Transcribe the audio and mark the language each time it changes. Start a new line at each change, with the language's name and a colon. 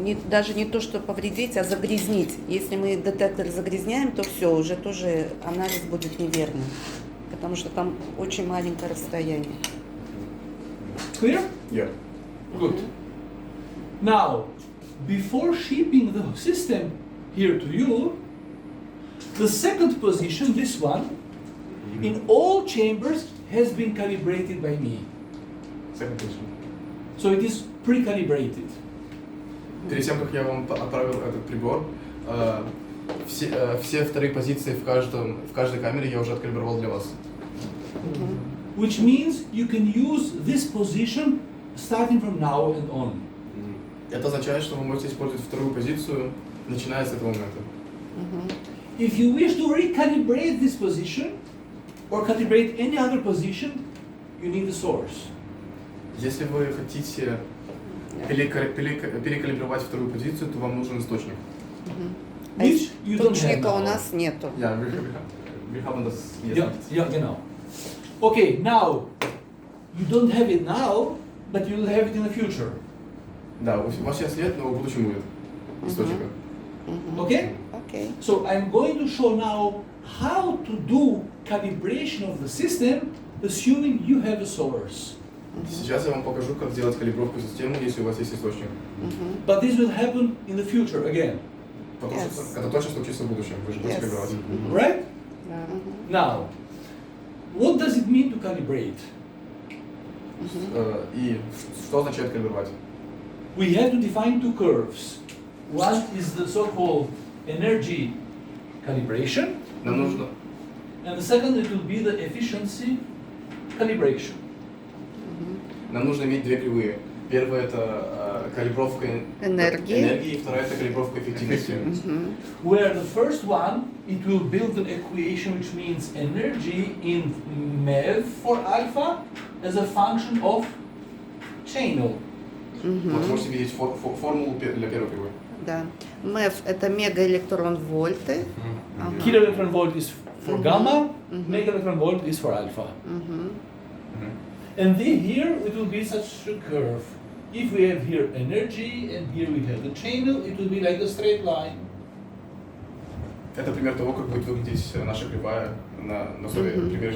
Russian: Даже не то, что повредить, а загрязнить. Если мы детектор загрязняем, то все, уже тоже анализ будет неверным, потому что там очень маленькое расстояние.
English: Clear? Yeah. Good. Now, before shipping the system here to you, the second position, this one, in all chambers has been calibrated by me. Second position. So it is pre-calibrated.
Russian: Перед тем, как я вам отправил этот прибор, все вторые позиции в каждой камере я уже откалибровал для вас.
English: Which means you can use this position starting from now and on.
Russian: Это означает, что вы можете использовать вторую позицию, начиная с этого момента.
English: If you wish to recalibrate this position or calibrate any other position, you need a source.
Russian: Если вы хотите перекалибровать вторую позицию, то вам нужен источник.
English: Which you don't have
Russian: Источника у
English: now.
Russian: нас нету.
German: Ja, wir haben das jetzt
English: Yeah,
German: nicht. yeah, genau.
English: Okay, now you don't have it now, but you will have it in the future.
Russian: Да, у вас сейчас нет, но в будущем будет источника.
English: Okay?
Russian: Окей.
English: So I'm going to show now how to do calibration of the system, assuming you have a source.
Russian: Сейчас я вам покажу, как сделать калибровку системы, если у вас есть источник.
English: But this will happen in the future again,
Russian: Потому
English: Yes.
Russian: что это точно случится в будущем, вы же будете
English: Yes.
Russian: калибровать.
English: right? Now, what does it mean to calibrate?
Russian: И что означает калибровать?
English: We have to define two curves. One is the so-called energy calibration,
Russian: Нам нужно,
English: and the second it will be the efficiency calibration.
Russian: нам нужно иметь две кривые. Первая это калибровка энергии, и вторая это калибровка эффективности.
English: Where the first one, it will build an equation which means energy in MeV for alpha as a function of channel.
Russian: Вот можете видеть формулу для первой кривой. Да. МЭФ это мегаэлектрон вольты. Ага.
English: Kiloelectron volt is for gamma, megaelectron volt is for alpha. And here it will be such a curve. If we have here energy and here we have the channel, it will be like a straight line.
Russian: Это пример того, как будет выглядеть наша кривая на основе примере.